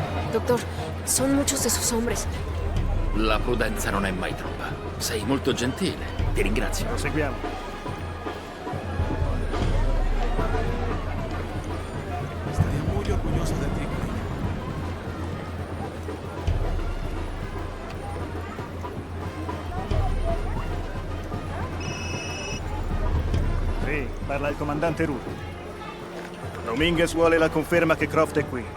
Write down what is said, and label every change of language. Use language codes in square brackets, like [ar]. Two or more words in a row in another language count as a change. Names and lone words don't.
[es] Doctor, son muchos de sus hombres. [it] La prudenza non è mai troppa. Sei molto gentile. Ti ringrazio. Proseguiamo. [es] Estaría muy orgulloso de ti. [it] Sì, parla il comandante Rook. Dominguez vuole la conferma che Croft è qui.